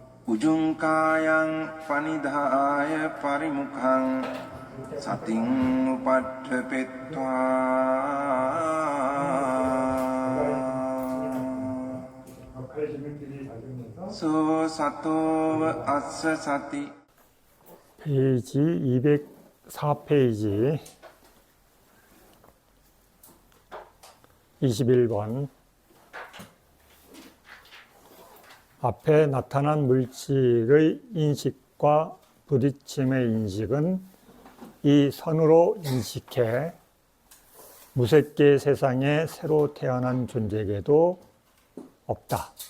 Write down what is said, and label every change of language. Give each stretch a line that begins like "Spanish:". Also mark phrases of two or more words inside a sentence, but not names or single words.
Pali: උජුංකායං පනිදාය පරිමුඛං සතින් උපට්ඨපෙත්වා සෝ සතෝව අස්ස සති.
Korean: 페이지 204페이지 21번. 앞에 나타난 물질의 인식과 부딪힘의 인식은 이 선으로 인식해 무색계 세상에 새로 태어난 존재에게도 없다.